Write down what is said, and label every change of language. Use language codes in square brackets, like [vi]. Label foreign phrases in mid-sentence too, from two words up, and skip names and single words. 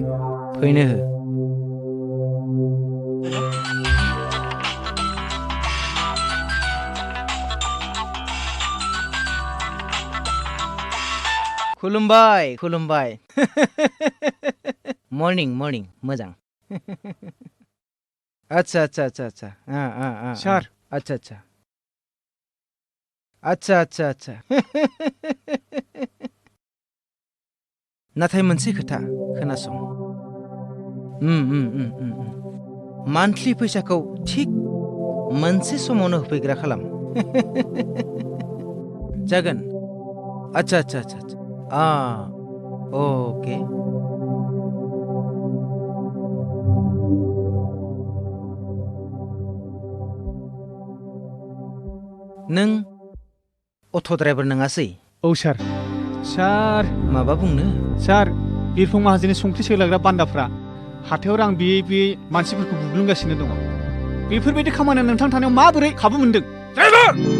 [brx] फैनो हो खुलुमबाय खुलुमबाय मर्निं मर्निं मोजां [hi] अच्छा अच्छा अच्छा अच्छा [brx] सार [hi] अच्छा अच्छा अच्छा अच्छा अच्छा [brx] नाथाय मोनसे खोथा खोनासं मान्थलि फैसाखौ थिक मोनसे समावनो होफैग्रा खालाम जागोन [hi] अच्छा अच्छा अच्छा [brx] ओके नों अट' ड्राइभार नङासै औ सार सार माबा बुंनो सार बिरफुं माहाजोननि संख्रि सोलाग्रा बान्दाफ्रा हाथायाव रां बियै बियै मानसिफोरखौ बुग्लुंगासिनो दङ बेफोरबायदि खामानिया नोंथां थानायाव माबोरै खाबु मोन्दों ड्राइभार